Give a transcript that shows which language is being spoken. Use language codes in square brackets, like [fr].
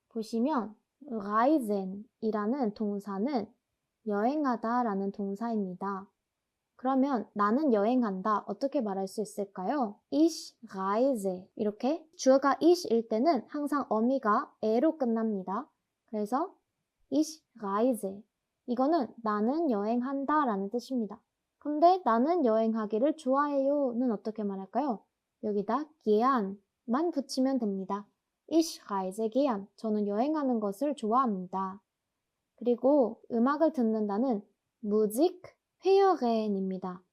[ko] 보시면 reisen이라는 동사는 여행하다 라는 동사입니다. 그러면 나는 여행한다 어떻게 말할 수 있을까요? [de] Ich reise. [ko] 이렇게 주어가 ich일 때는 항상 어미가 e로 끝납니다. [de] 그래서 ich reise. [ko] 이거는 나는 여행한다 라는 뜻입니다. 근데 나는 여행하기를 좋아해요는 어떻게 말할까요? 여기다 gern만 붙이면 됩니다. [de] Ich reise gern. [ko] 저는 여행하는 것을 좋아합니다. 그리고 음악을 듣는다는 Musik hören입니다.